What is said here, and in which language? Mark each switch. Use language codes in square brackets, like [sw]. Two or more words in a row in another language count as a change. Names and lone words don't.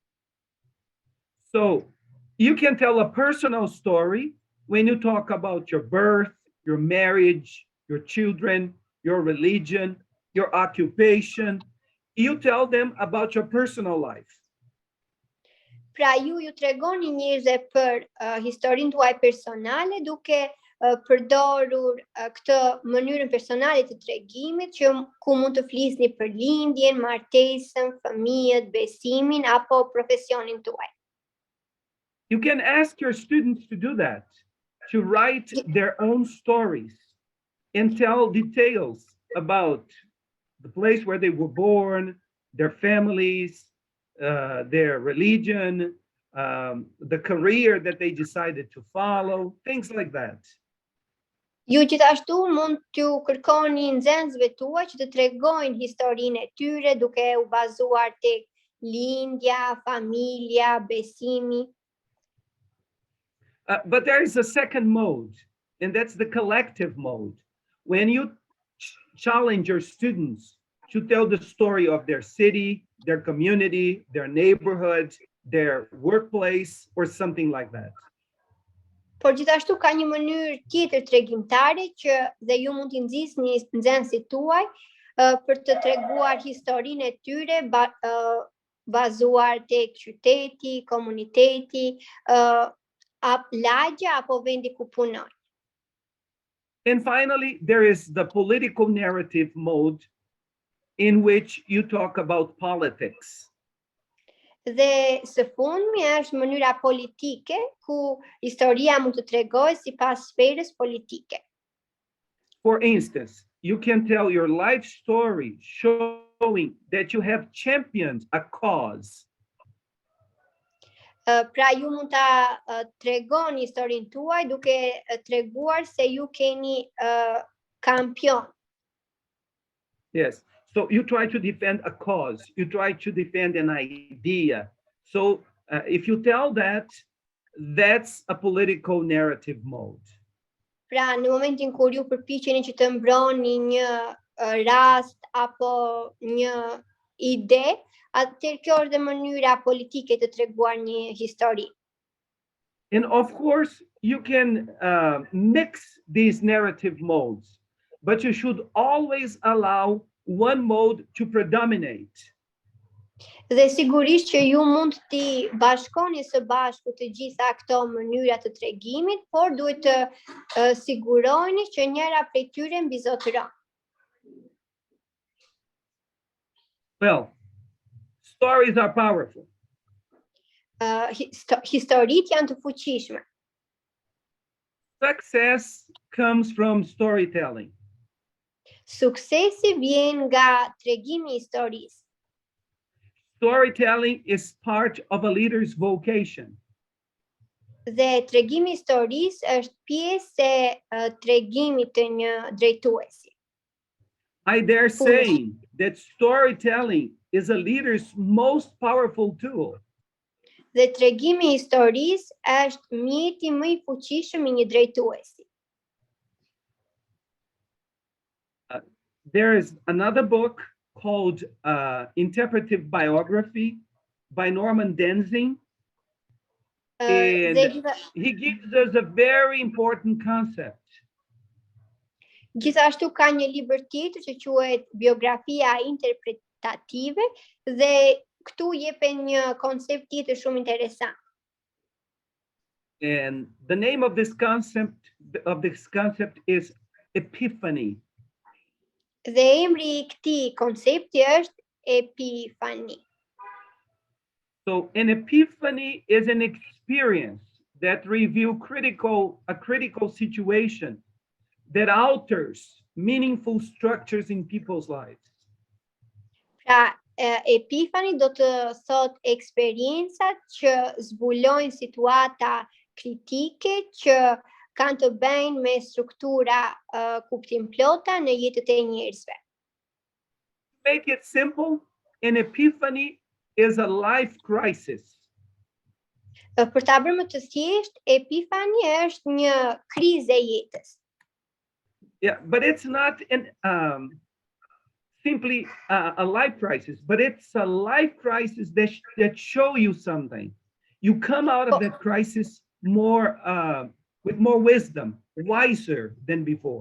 [en] So you can tell a personal story when you talk about your birth, your marriage, your children, your religion, your occupation. You tell them about your personal life. [sq] Pra ju tregoni njerëzve për historinë tuaj personale duke përdorur këtë mënyrën personale të tregimit ku mund të flisni për lindjen, martesën, fëmijët, besimin apo profesionin tuaj. [en] You can ask your students to do that, to write their own stories and tell details about the place where they were born, their families, their religion, the career that they decided to follow, things like that. [sq] Ju gjithashtu mund t'ju kërkoni nxënësve tuaj që të tregojnë historinë e tyre duke u bazuar tek lindja, familja, besimi. [en] But there is a second mode, and that's the collective mode. When you challenge your students to tell the story of their city, their community, their neighborhood, their workplace, or something like that. [sq] Por gjithashtu ka një mënyrë tjetër tregimtare që dhe ju mund t'i nxjisni nxënësit tuaj për të treguar historinë e tyre bazuar tek qyteti, komuniteti, lagja apo vendi ku punojnë. [en] And finally, there is the political narrative mode in which you talk about politics. [sq] Dhe së fundmi është mënyra politike ku historia mund të tregojë sipas sferës politike. [en] For instance, you can tell your life story showing that you have championed a cause. [sq] Pra ju mund ta tregoni historinë tuaj duke treguar se ju keni kampion. [en] Yes. So you try to defend a cause, you try to defend an idea. So if you tell that, that's a political narrative mode. [sq] Pra në momentin kur ju përpiqeni që të mbroni një rast apo një ide, atëherë kjo është mënyra politike të treguar një histori. [en] And of course, you can mix these narrative modes, but you should always allow one mode to predominate. [sq] Dhe sigurisht që ju mund t'i bashkoni së bashku të gjitha këto mënyra të tregimit, por duhet të siguroheni që njëra prej tyre mbizotëron. [en] Well, stories are powerful. [sq] Historitë janë të fuqishme. [en] Success comes from storytelling. [sq] Suksesi vjen nga tregimi I historisë. [en] Storytelling is part of a leader's vocation. [sq] Dhe tregimi I historisë është pjesë e tregimit të një drejtuesi. [en] I dare say that storytelling is a leader's most powerful tool. [sq] Dhe tregimi I historisë është mjeti më I fuqishëm I një drejtuesi. [en] There is another book called Interpretive Biography by Norman Denzing. And he gives us a very important concept. [sq] Gjithashtu ka një libër tjetër që quhet Biografia interpretative dhe këtu jepen një koncept tjetër shumë interesant. [en] And the name of this concept is epiphany. [sq] Dhe emri I këtij koncepti është epifani. [en] So an epiphany is an experience that reveals a critical situation that alters meaningful structures in people's lives. [sq] Pra, epifani do të thot eksperiencat që zbulojnë situata kritike që kanë të bëjnë me struktura kuptimplota në jetët e njerëzve. [en] Make it simple, an epiphany is a life crisis. [sq] Për ta bërë më të thjeshtë, epifani është një krizë e jetës. [en] Yeah, but it's not simply a life crisis, but it's a life crisis that show you something. You come out of that crisis more with more wisdom, wiser than before.